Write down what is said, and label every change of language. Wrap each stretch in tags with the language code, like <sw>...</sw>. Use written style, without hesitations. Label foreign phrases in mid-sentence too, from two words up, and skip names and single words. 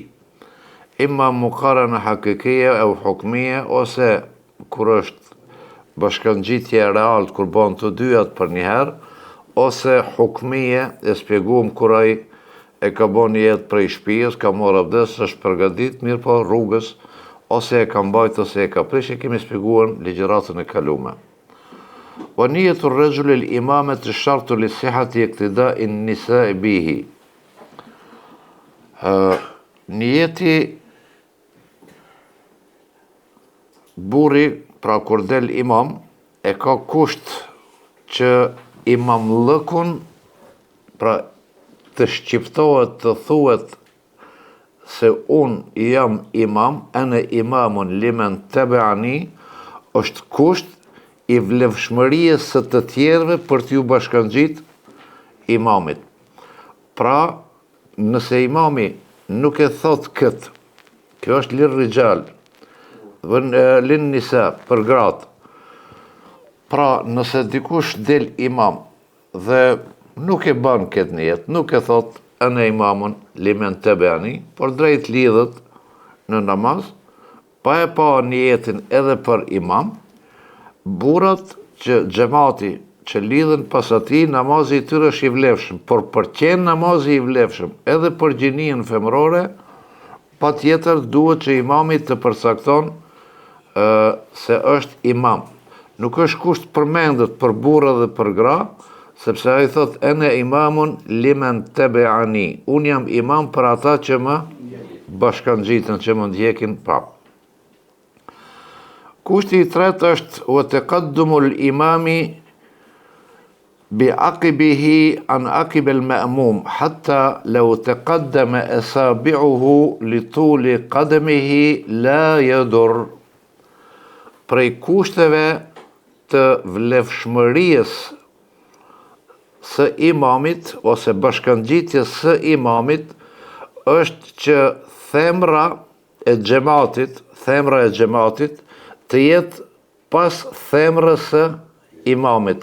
<ar>إما مقارنة حقيقية أو حكمية,</ar> <sq>ose kur është bashkangjitje e realt kur bën të dyat për një herë, ose hukmiyya, e shpjeguam kur ai e ka bën një jetë prej shtëpisë, ka marrë abdes, është përgatit, mirë po rrugës, ose e ka mbajt ose e ka prish, e kemi shpjeguar ligjëratën e kaluar.</sq> <ar>ونية الرجل الإمامة شرط لصحة اقتداء النساء به.</ar> <sq>Niyeti burri, pra kur del imam, e ka kusht që imamllëkun, pra të shqiptohet, të thuhet se unë jam imam,</sq> <ar>أنا إمام لمن تبعني,</ar> <sq>është kusht I vlefshmërisë së të tjerëve për t'ju bashkangjit imamit. Pra, nëse imami nuk e thot këtë, kjo është</sq> <ar>للرجال، للنساء,</ar> <sq>për gratë. Pra, nëse dikush del imam dhe nuk e bën këtë nijet, nuk e thot ana</sq> <ar>إمام لمن تبعني,</ar> <sq>por drejt lidhet në namaz, pa e pa nijetin edhe për imam, burrat që xhamati që lidhen pas atij, namazi I tyre është I vlefshëm, por për qenë namazi I vlefshëm edhe për gjinien femërore, patjetër duhet që imami të përcakton se është imam. Nuk është kusht përmendet për burra dhe për gra, sepse ai thot</sq> <ar>أنا إمام لمن تبعني,</ar> <sq>unë jam imam për ata që më bashkangjiten, që më ndjekin prap. Kushti I tretë është</sq> <ar>وتقدم الإمام بعقبه عن عقب المأموم حتى لو تقدمت أصابعه لطول قدمه لا يضر.</ar> <sq>Prej kushteve të vlefshmërisë së imamit ose bashkangjitjes së imamit është që themra e xhamatit të jetë pas themrës së imamit.</sq>